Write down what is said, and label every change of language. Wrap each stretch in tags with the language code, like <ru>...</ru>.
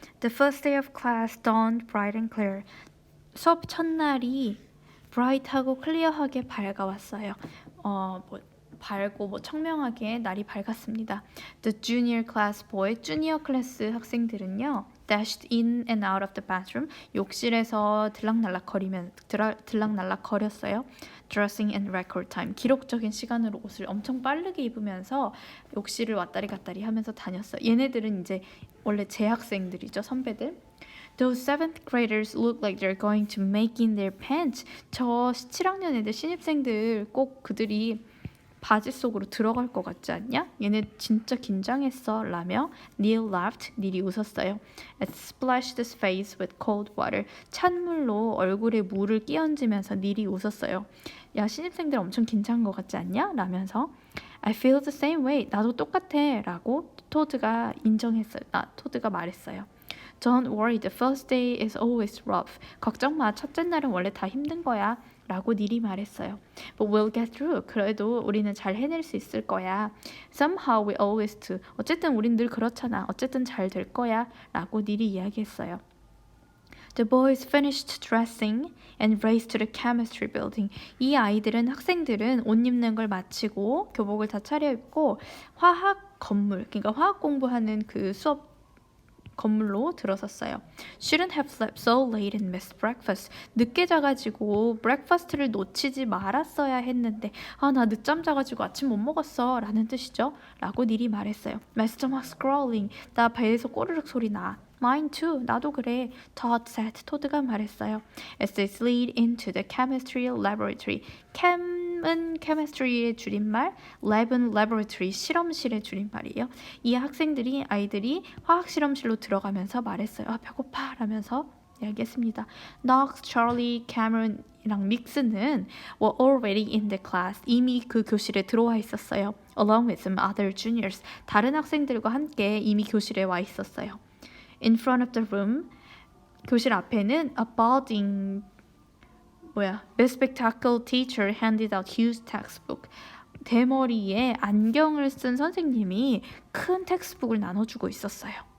<en>The first day of class dawned bright and clear.</en> <ko>수업 첫날이 bright하고 clear하게 밝아왔어요. 밝고 청명하게 날이 밝았습니다.</ko> <en>The junior class boy,</en> <ko>주니어 클래스 학생들은요,</ko> <en>dashed in and out of the bathroom,</en> <ko>욕실에서 들락날락거렸어요.</ko> <en>Dressing in record time,</en> <ko>기록적인 시간으로 옷을 엄청 빠르게 입으면서 욕실을 왔다리 갔다리 하면서 다녔어요. 얘네들은 이제 원래 재학생들이죠, 선배들.</ko> <en>Those 7th graders look like they're going to make in their pants.</en> <ko>저 7학년 애들 신입생들 꼭 그들이 바지 속으로 들어갈 것 같지 않냐? 얘네 진짜 긴장했어 라며 Neil laughed. 닐이 웃었어요.</ko> <en>It splashed his face with cold water.</en> <ko>찬물로 얼굴에 물을 끼얹으면서 닐이 웃었어요. 야, 신입생들 엄청 긴장한 것 같지 않냐? 라면서</ko> <en>I feel the same way.</en> <ko>나도 똑같아 라고 토드가 말했어요.</ko> <en>Don't worry, the first day is always rough.</en> <ko>걱정 마, 첫째 날은 원래 다 힘든 거야 라고 닐이 말했어요.</ko> <en>But we'll get through.</en> <ko>그래도 우리는 잘 해낼 수 있을 거야.</ko> <en>Somehow we always do.</en> <ko>어쨌든 우린 늘 그렇잖아. 어쨌든 잘 될 거야 라고 닐이 이야기했어요.</ko> <en>The boys finished dressing and raced to the chemistry building.</en> <ko>이 학생들은 옷 입는 걸 마치고 교복을 다 차려입고 화학 건물, 그러니까 화학 공부하는 그 수업 건물로 들어섰어요.</ko> <en>Shouldn't have slept so late and missed breakfast.</en> <ko>늦게 자가지고 breakfast를 놓치지 말았어야 했는데 나 늦잠 자가지고 아침 못 먹었어 라는 뜻이죠. 라고 닐이 말했어요.</ko> <en>My stomach's growling.</en> <ko>나 배에서 꼬르륵 소리 나.</ko> <en>Mine too.</en> <ko>나도 그래.</ko> <en>Todd said.</en> <ko>토드가 말했어요.</ko> <en>As they slid into the chemistry laboratory.</en> <ko>Chem은 chemistry의 줄임말, lab은 laboratory, 실험실의 줄임말이에요. 이 아이들이 화학 실험실로 들어가면서 말했어요. 배고파 라면서 이야기했습니다.</ko> <en>Knox, Charlie, Cameron이랑 믹스는 were already in the class.</en> <ko>이미 그 교실에 들어와 있었어요.</ko> <en>Along with some other juniors.</en> <ko>다른 학생들과 함께 이미 교실에 와 있었어요.</ko> <en>In front of the room,</en> <ko>교실 앞에는</ko> <en>a balding, bespectacled teacher handed out huge textbook.</en> <ko>대머리에 안경을 쓴 선생님이 큰 텍스트북을 나눠주고 있었어요.</ko>